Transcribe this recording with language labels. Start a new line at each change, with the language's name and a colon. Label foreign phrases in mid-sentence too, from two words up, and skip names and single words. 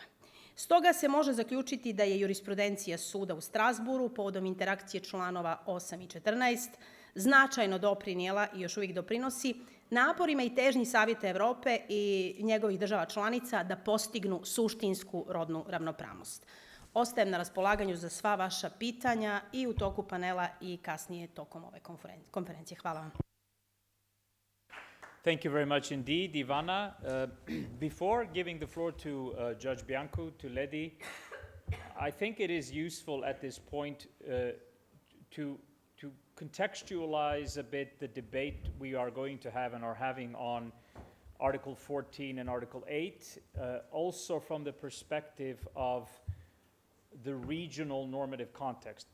Bosnian: Stoga se može zaključiti da je jurisprudencija suda u Strasburu povodom interakcije članova 8 i 14 značajno doprinijela i još uvijek doprinosi naporima i težnji Savjeta Evrope i njegovih država članica da postignu suštinsku rodnu ravnopravnost. Ostajem na raspolaganju za sva vaša pitanja i u toku panela i kasnije tokom ove konferencije. Hvala vam.
English: Thank you very much indeed, Ivana. Before giving the floor to Judge Bianku, to Ledi, I think it is useful at this point to contextualize a bit the debate we are going to have and are having on Article 14 and Article 8, also from the perspective of the regional normative context.